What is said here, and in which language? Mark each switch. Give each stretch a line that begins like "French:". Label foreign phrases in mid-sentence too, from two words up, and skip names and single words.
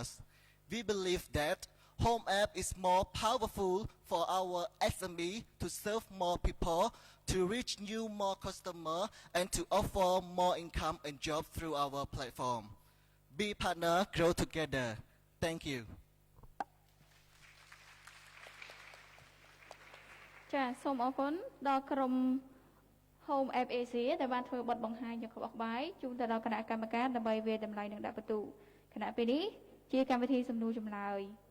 English: We believe that Home App is more powerful for our SME to serve more people, to reach more customers, and to offer more income and jobs through our platform. Be partner, grow together. Thank you.
Khmer: ចាសសូមអរគុណដល់ក្រុម Home App Asia ដែលបានធ្វើបទបង្ហាញយ៉ាងក្បោះក្បាយជូនទៅដល់គណៈកម្មការដើម្បីវាយតម្លៃនិងដាក់បន្ទុកគណៈពេលនេះជាកម្មវិធីសំណួរចម្លើយ